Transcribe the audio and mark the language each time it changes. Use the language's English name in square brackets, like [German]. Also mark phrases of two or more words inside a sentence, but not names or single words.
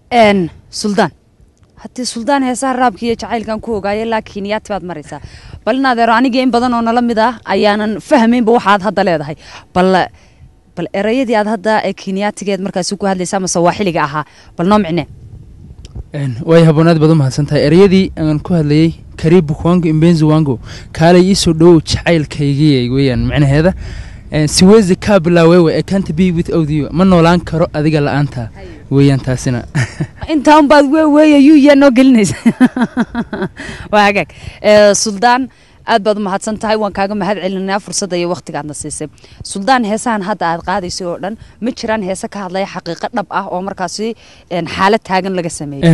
[Somali] suldaan haddii suldaan heesaha raabka iyo jacaylkan ku ogaayay laakiin yaati baad maraysaa bal naadeero aniga in badan oo nala mid ah ayaanan fahmaynba waxaad hadda leedahay bal erayadii aad hadda ee kenyaatigeed markaasi ku hadlaysaa ama sawaaxiliga ahaa bal noo micnee way haboon aad baad u mahadsan tahay erayadii aan ku hadlayay [Swahili] karibu kwangu imbenzi wangu [Somali] kaalay ii soo dhowow jacaylkaygii weeyaan macnaheeda [Swahili] siwezi kaa bilaawewe [English] I can't be without you [Somali] ma noolaan karo adiga la'aanta weeyaan taasina intaan baad weeye yaa noo gelinaysa waa hagaag suldaan aad baad u mahadsan tahay waan kaaga mahad celinaa fursadda iyo waqtiga aadna siisay suldaan heesahan hadda aad qaadaysay oo dhan ma jiraan heese ka hadlaya xaqiiqo dhab ah oo markaasi xaalad taagan laga sameeyay